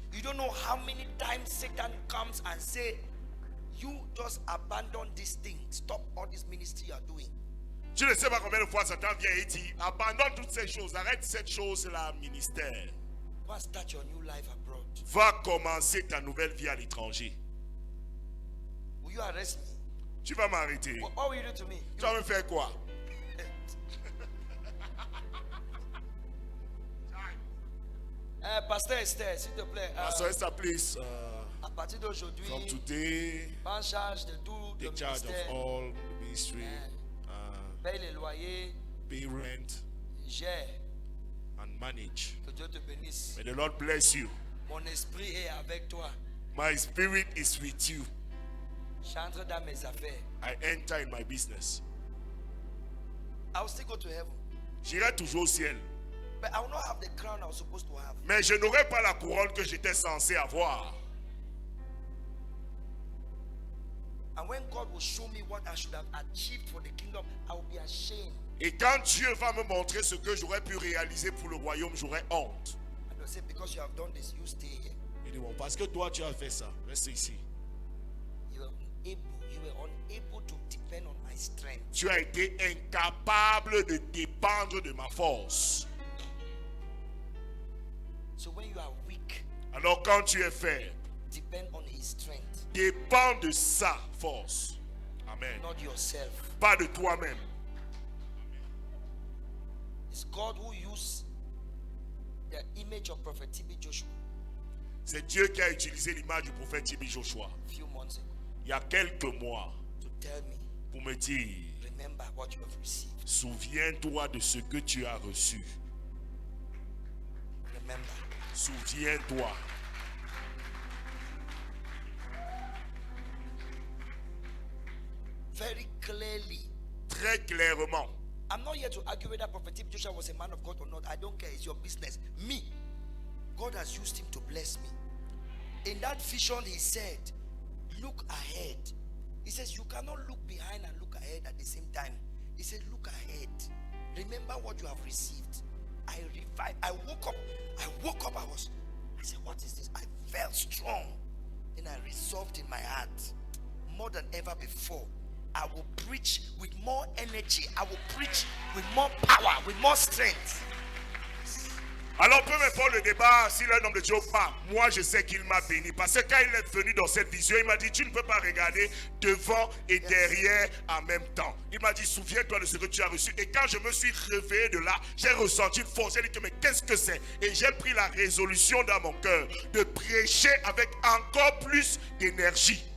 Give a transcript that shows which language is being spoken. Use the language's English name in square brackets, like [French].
[English] You don't know how many times Satan comes and say, you just abandon this thing. Stop all this ministry you are doing. [French] Je ne sais pas combien de fois Satan vient et dit, abandonne toutes ces choses, arrête cette chose-là, ministère. [English] Go and start your new life abroad. [French] Va commencer ta nouvelle vie à l'étranger. [English] Will you arrest me? [French] Tu vas m'arrêter. [English] What will you do to me? [French] Tu vas me faire quoi? Pasteur Esther, s'il te plaît. [English] Pastor Esther, please, [French] À partir d'aujourd'hui, [English] from today, [French] prends charge de tout le [English] take charge of [French] ministère. [English] all the ministry, [French] Paye les loyers, [English] pay rent, [French] gère. [English] and manage. [French] Que Dieu te bénisse. [English] May the Lord bless you. [French] Mon esprit est avec toi. [English] My spirit is with you. [French] J'entre dans mes affaires. [English] I enter in my business. I will still go to heaven. [French] J'irai toujours au ciel. [English] But I will not have the crown I was supposed to have. [French] Mais je n'aurai pas la couronne que j'étais censé avoir. [English] And when God will show me what I should have achieved for the kingdom, I will be ashamed. [French] Et quand Dieu va me montrer ce que j'aurais pu réaliser pour le royaume, j'aurai honte. [English] And they'll say, because you have done this, you stay here. [French] Il dit, bon, parce que toi tu as fait ça, reste ici. [English] You were unable to depend on my strength. [French] Tu as été incapable de dépendre de ma force. [English] So when you are weak, [French] Alors quand tu es faible, [English] depend on his strength, [French] dépends de sa force. Amen. [English] not yourself. [French] Pas de toi-même. [English] It's God who used the image of Prophet T.B. Joshua [French] C'est Dieu qui a utilisé l'image du prophète T.B. Joshua [English] a few months ago [French] il y a quelques mois [English] to tell me, [French] pour me dire, [English] remember what you have received. [French] souviens-toi de ce que tu as reçu. [English] Remember. [French] Souviens-toi. [English] Very clearly. [French] Très clairement. [English] I'm not here to argue whether Prophet T.B. Joshua was a man of God or not. I don't care. It's your business. Me, God has used him to bless me. In that vision, he said, look ahead. He says, you cannot look behind and look ahead at the same time. He said, look ahead. Remember what you have received. I revived. I woke up. I said, what is this? I felt strong. And I resolved in my heart, more than ever before, I will preach with more energy. I will preach with more power, with more strength. [French] Alors peu m'importe le débat, s'il est un homme de Dieu ou pas, moi je sais qu'il m'a béni. Parce que quand il est venu dans cette vision, il m'a dit, tu ne peux pas regarder devant et derrière en même temps. Il m'a dit, souviens-toi de ce que tu as reçu. Et quand je me suis réveillé de là, j'ai ressenti une force. J'ai dit, mais qu'est-ce que c'est? Et j'ai pris la résolution dans mon cœur de prêcher avec encore plus d'énergie.